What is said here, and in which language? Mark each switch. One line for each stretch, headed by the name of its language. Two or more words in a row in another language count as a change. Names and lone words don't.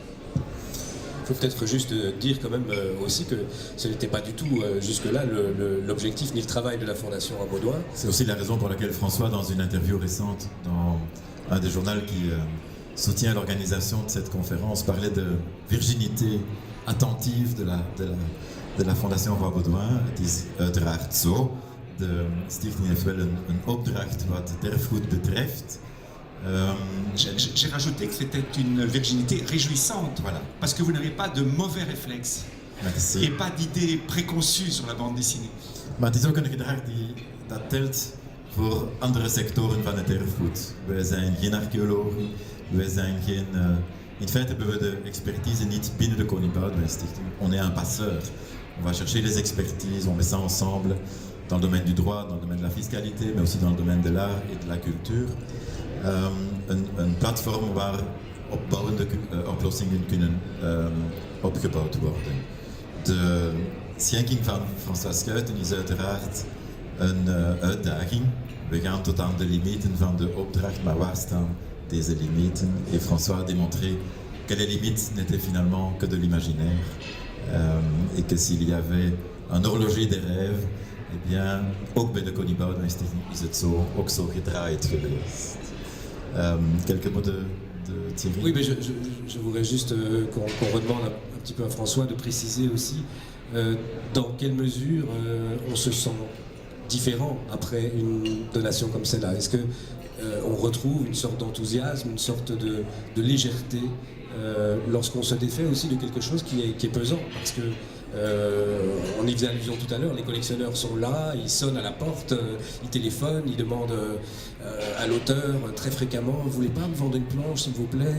French: Il faut peut-être juste dire quand même aussi que ce n'était pas du tout jusque-là l'objectif ni le travail de la Fondation Rabaudouin. C'est aussi la raison pour laquelle François, dans une interview récente dans un des journaux qui soutient l'organisation de cette conférence, parlait de virginité attentive de la Fondation Rabaudouin.
Dutch: Het is uiteraard zo. De stichting heeft wel een opdracht wat erfgoed betreft.
French: J'ai rajouté que c'était une virginité réjouissante, Voilà. parce que vous n'avez pas de mauvais réflexes Merci. et pas d'idées préconçues sur la bande dessinée.
Dutch: Maar het is ook een gedrag dat telt voor andere sectoren van het erfgoed. Wij zijn geen archeologen, wij zijn geen... in feite hebben we de expertise niet binnen de Koning Boudewijn Stichting.
French: On est un passeur. On va chercher les expertises, on met ça ensemble dans le domaine du droit, dans le domaine de la fiscalité, mais aussi dans le domaine de l'art et de la culture.
Dutch: Een platform waar opbouwende oplossingen kunnen opgebouwd worden. De schenking van François Skeuten is uiteraard een uitdaging. We gaan tot aan de limieten van de opdracht, maar waar staan deze limieten?
French: Et François a démontré que les limites n'étaient finalement que de l'imaginaire et que s'il y avait un horloger des rêves, eh bien,
Dutch: ook bij de Koning Boudewijn Stichting is het zo, ook zo gedraaid geweest.
French: Quelques mots de Thierry. Oui, mais je voudrais juste qu'on redemande un petit peu à François de préciser aussi dans quelle mesure on se sent différent après une donation comme celle-là. Est-ce que on retrouve une sorte d'enthousiasme, une sorte de légèreté lorsqu'on se défait aussi de quelque chose qui est pesant, parce que on y faisait allusion tout à l'heure, les collectionneurs sont là, ils sonnent à la porte, ils téléphonent, ils demandent à l'auteur très fréquemment « Vous voulez pas me vendre une planche s'il vous plaît ?»